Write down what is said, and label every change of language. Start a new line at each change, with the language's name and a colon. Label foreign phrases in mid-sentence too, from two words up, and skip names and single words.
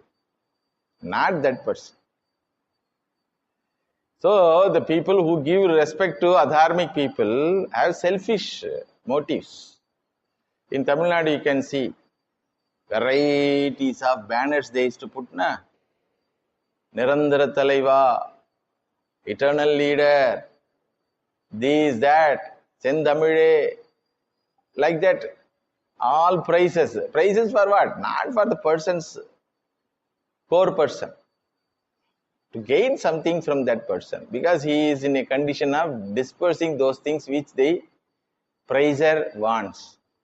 English: Not that person. So, the people who give respect to adharmic people have selfish motives. In Tamil Nadu, you can see varieties of banners they used to put, na?
Tamil: நிரந்தர தலைவா,
English: eternal leader, this, that, Sendamide, like that. All praises. Praises for what? Not for the person's core person. To gain something from that person, because he is in a condition of dispersing those things which the praiser wants.